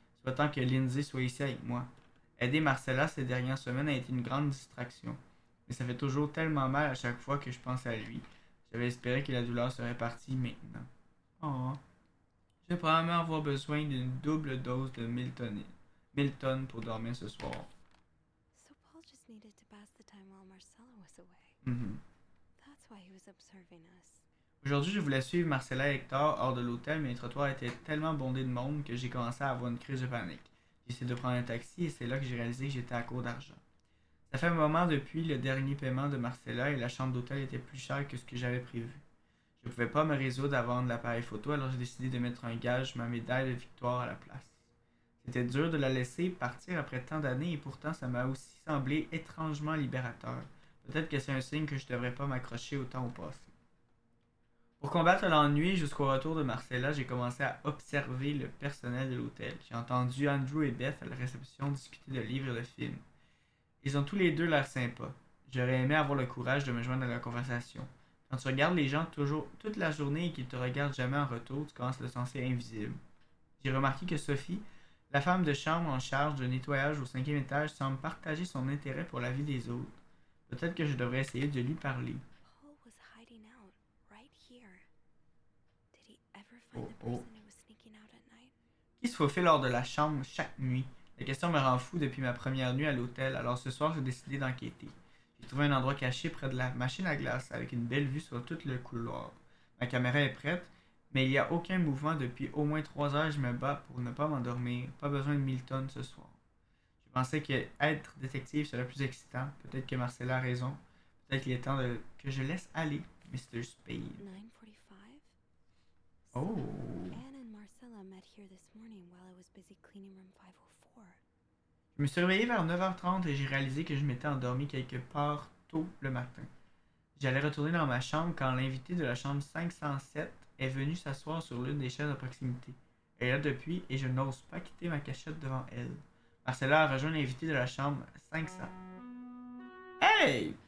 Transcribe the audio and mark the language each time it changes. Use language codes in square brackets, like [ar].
[fr] Souhaitant que Lindsay soit ici avec moi. Aider Marcella ces dernières semaines a été une grande distraction. Mais ça fait toujours tellement mal à chaque fois que je pense à lui. J'avais espéré que la douleur serait partie maintenant. Oh. Je vais probablement avoir besoin d'une double dose de Milton pour dormir ce soir. [en] So Paul just needed to pass the time while Marcella was away. Mhm. That's why he was observing us. [fr] Aujourd'hui, je voulais suivre Marcella et Hector hors de l'hôtel, mais les trottoirs étaient tellement bondés de monde que j'ai commencé à avoir une crise de panique. J'ai essayé de prendre un taxi et c'est là que j'ai réalisé que j'étais à court d'argent. Ça fait un moment depuis le dernier paiement de Marcella et la chambre d'hôtel était plus chère que ce que j'avais prévu. Je ne pouvais pas me résoudre à vendre l'appareil photo, alors j'ai décidé de mettre un gage, ma médaille de victoire à la place. C'était dur de la laisser partir après tant d'années et pourtant ça m'a aussi semblé étrangement libérateur. Peut-être que c'est un signe que je devrais pas m'accrocher autant au passé. Pour combattre l'ennui jusqu'au retour de Marcella, j'ai commencé à observer le personnel de l'hôtel. J'ai entendu Andrew et Beth à la réception discuter de livres et de films. Ils ont tous les deux l'air sympas. J'aurais aimé avoir le courage de me joindre à la conversation. Quand tu regardes les gens toujours toute la journée et qu'ils te regardent jamais en retour, tu commences à te sentir invisible. J'ai remarqué que Sophie, la femme de chambre en charge de nettoyage au 5e étage, semble partager son intérêt pour la vie des autres. Peut-être que je devrais essayer de lui parler. [en] Paul was hiding out right here. Did he ever Oh, find the oh. person who was sneaking out at night? [fr] Qui se faufile hors de la chambre chaque nuit? La question me rend fou depuis ma première nuit à l'hôtel, alors ce soir j'ai décidé d'enquêter. J'ai trouvé un endroit caché près de la machine à glace avec une belle vue sur tout le couloir. Ma caméra est prête, mais il n'y a aucun mouvement depuis au moins 3 heures. Je me bats pour ne pas m'endormir. Pas besoin de Milton ce soir. Je pensais que être détective serait plus excitant. Peut-être que Marcella a raison. Peut-être qu'il est temps que je laisse aller Mr. Spade. [en] 9:45? Oh. Anne and Marcella met here this morning while I was busy cleaning room 504. [fr] Je me suis réveillé vers 9h30 et j'ai réalisé que je m'étais endormi quelque part tôt le matin. J'allais retourner dans ma chambre quand l'invité de la chambre 507 est venu s'asseoir sur l'une des chaises à proximité. Elle est là depuis et je n'ose pas quitter ma cachette devant elle. Marcella a rejoint l'invité de la chambre 500. Hey!